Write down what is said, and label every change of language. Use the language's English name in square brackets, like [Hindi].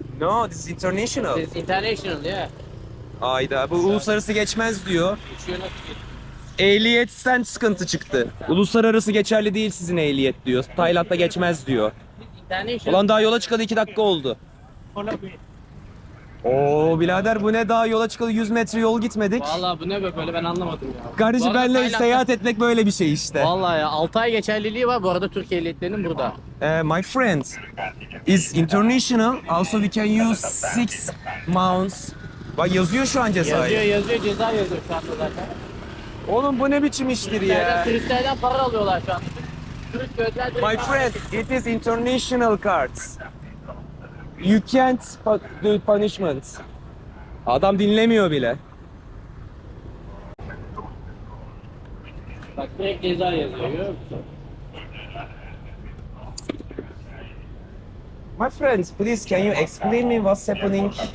[English] No, this is international. It's international yeah. [Turkish] Ayda bu uluslararası geçmez diyor. Uçuyor nasıl geçiyor? Ehliyetten sıkıntı çıktı. Uluslararası geçerli değil sizin ehliyet diyor. Tayland'da geçmez diyor. [English] International. [Turkish] Ulan daha yola çıkalı 2 dakika oldu. Oo birader bu ne daha yola çıkalı 100 metre yol gitmedik. Vallahi bu ne be böyle ben anlamadım ya. Kardeşim Bu arada benimle Tayland'da- seyahat etmek böyle bir şey işte. Vallahi ya 6 ay geçerliliği var bu arada Türkiye ehliyetlerinin burada. [English] My friend is international. Also we can use 6 months [Turkish] Bak yazıyor şu an cezayı. Yazıyor ceza yazıyor şu anda zaten. Oğlum bu ne biçim iştir ya? Turistlerden para alıyorlar şu anda. Turist gözler [English] My friend, it is international cards. You can't do punishment. [Turkish] Adam dinlemiyor bile. Bak direkt ceza yazıyor görüyor musun? My friends, please can you explain me what's happening?